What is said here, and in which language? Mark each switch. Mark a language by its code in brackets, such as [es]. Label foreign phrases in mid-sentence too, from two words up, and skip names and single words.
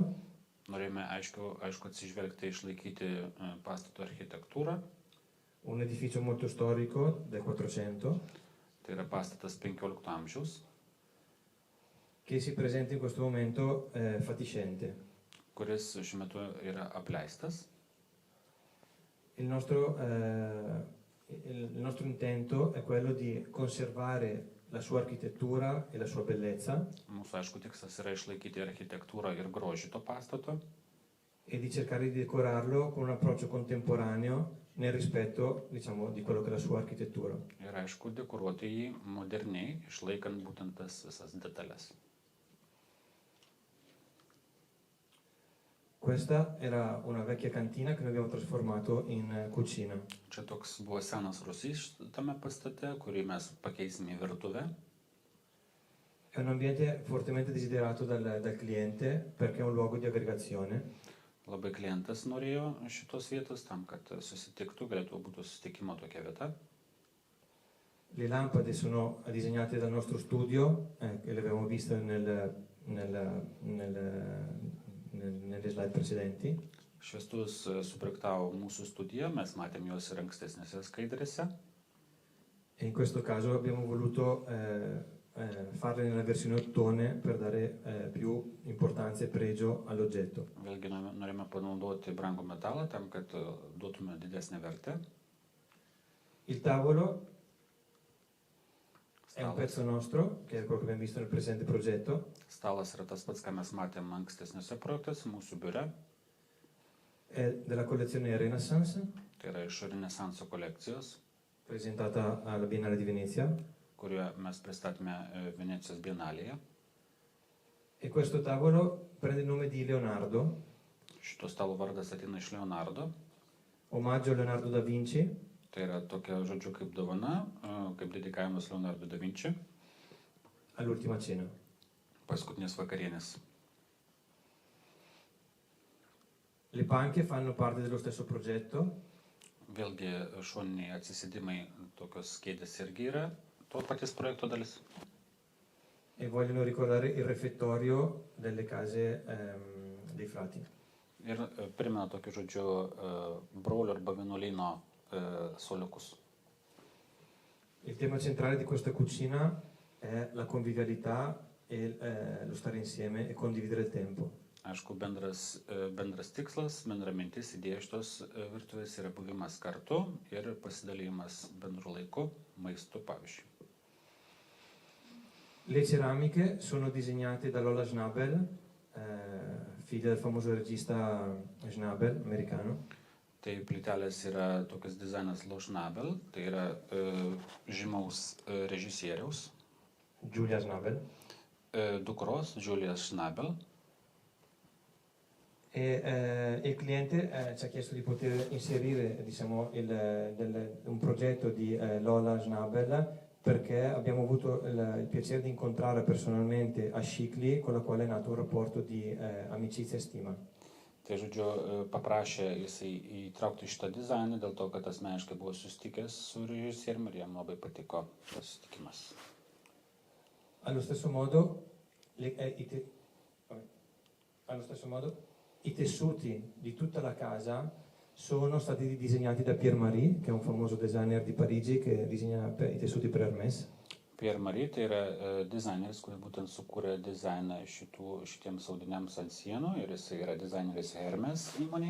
[lt] Norėjome aišku atsižvelgti, išlaikyti pastato architektūrą. [it] Un edificio molto storico del 400. [lt] Tai yra pastatas 15 amžiaus. [it] Che si presenta in questo momento fatiscente. [lt] Kuris šiuo metu yra apleistas. [it] Il nostro intento è quello di conservare la sua architettura e la sua bellezza. [lt] Mūsų aišku tikslas yra išlaikyti architektūrą ir grožį to pastato. [it] E di cercare di decorarlo con un approccio contemporaneo nel rispetto, diciamo, di quello che è la sua architettura. [lt] Ir aišku dekoruoti jį moderniai, išlaikant būtent tas visas detalės. [it] Questa era una vecchia cantina che noi abbiamo trasformato in cucina. [lt] Čia toks buvo senas rūsys tame pastate, kurį mes pakeisime į virtuvę. [it] È un ambiente fortemente desiderato dal cliente perché è un luogo di aggregazione. [lt] Labai klientas norėjo šitos vietos tam, kad susitiktų, galėtų būti susitikimo tokia vieta. [it] Le lampade sono disegnate dal nostro studio, che le avevamo viste nelle slide precedenti. [lt] Šviestuvus suprojektavo mūsų studija, mes matėm juos ir ankstesnėse skaidrėse. [it] E in questo caso abbiamo voluto farle nella versione ottone per dare più importanza e pregio all'oggetto. [lt] Vėlgi norime panaudoti brangų metalą tam, kad duotume didesnę vertę. [it] Il tavolo è un pezzo nostro, che è quello che abbiamo visto nel presente progetto. [lt] Stalas yra tas pats, ką mes matėm ankstesniuose projektuose mūsų biure. [it] È della collezione Renaissance. [lt] Tai yra iš Renesanso kolekcijos. [it] Presentata alla Biennale di Venezia. [lt] Kurioje mes pristatėme Venecijos bienalėje. [it] E questo tavolo prende il nome di Leonardo. [lt] Šito stalo vardas ateina iš Leonardo. [it] Omaggio a Leonardo da Vinci. [lt] Tai yra tokia, žodžiu, kaip dovana, kaip dedikavimas Leonardo da Vinci. [it] All'ultima cena. [lt] Paskutinės vakarienės. [it] Le panche fanno parte dello stesso progetto. [lt] Vėlgi šoniniai atsisėdimai, tokios kėdės irgi yra to paties projekto dalis. [it] E vogliono ricordare il refettorio delle case dei frati. [lt] Ir primena tokiu žodžiu brolio arba vienuolyno suoliukus. [it] Il tema centrale di questa cucina è la convivialità e lo stare insieme e condividere il tempo. [lt] Aišku, bendras tikslas, bendra mintis, idėja šitos virtuvės yra buvimas kartu ir pasidalymas bendru laiku, maistu pavyzdžiui. [it] Le ceramiche sono disegnate da Lola Schnabel, figlia del famoso regista Schnabel, americano. [lt] Tai plytelės yra tokias dizainas Lola Schnabel, tai yra žymaus režisieriaus. Giulia Schnabel. Dukros, Giulia Schnabel. [it] E il cliente ci ha chiesto di poter inserire, diciamo, un progetto di Lola Schnabel perché abbiamo avuto il piacere di incontrare personalmente a Šikli, con la quale è nato un rapporto di amicizia e stima. [lt] Tai žodžiu, paprašė jisai įtraukti šitą dizainą dėl to, kad asmeniškai buvo susitikęs su režisieriumi ir jam labai patiko tas susitikimas. [it] Allo stesso modo, i tessuti di tutta la casa sono stati disegnati da Pierre Marie, che è un famoso designer di Parigi che disegna i tessuti per Hermès. [lt] Pierre Marie tai yra dizaineris, kuris būtent sukūrė dizainą šitiems audiniams ant sienų ir jis yra dizaineris Hermès įmonėje.